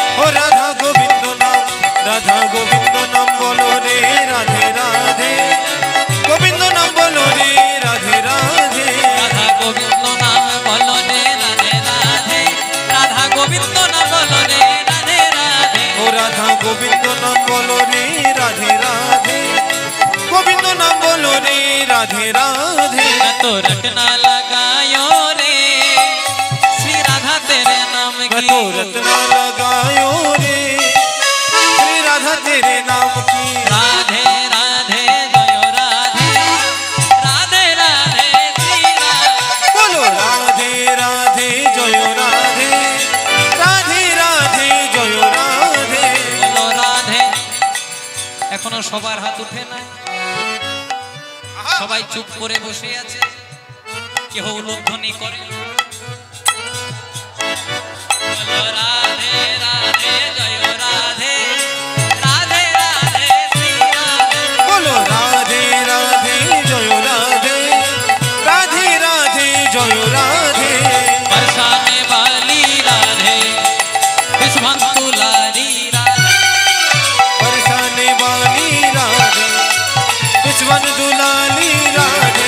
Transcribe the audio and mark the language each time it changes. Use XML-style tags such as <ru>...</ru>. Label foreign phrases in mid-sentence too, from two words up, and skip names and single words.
<bn>ও রাধা গোবিন্দ নাম, রাধা গোবিন্দ নাম বলো রে রাধে রাধে, গোবিন্দ নাম বলো রে রাধে রাধে। রাধা গোবিন্দ নাম বলো রে রাধে রাধে, রাধা গোবিন্দ নাম বলো রে রাধে রাধে। ও রাধা গোবিন্দ নাম বলো রে রাধে রাধে, গোবিন্দ নাম বলো রে রাধে রাধে।</bn> <hi>तो रटना लगायो रे श्री राधा तेरे नाम की, तो रटना लगायो रे श्री राधा तेरे नाम की। राधे राधे जयो राधे, राधे राधे श्री राधे। बोलो राधे राधे जय राधे, राधे राधे जय राधे। बोलो राधे।</hi> <bn>এখনো সবার হাত উঠে নাই, সবাই চুপ করে বসে আছে, কেউ উলুধ্বনি করে। বলো রাধে রাধে জয় রাধে, রাধে রাধে শ্রী রাধে।</bn> <hi>बोलो राधे राधे जय राधे, राधे राधे जय राधे। बरसाने वाली राधे, विश्वंतुलारी राधे, बरसाने वाली राधे, विश्वन दुलाली राधे।</hi>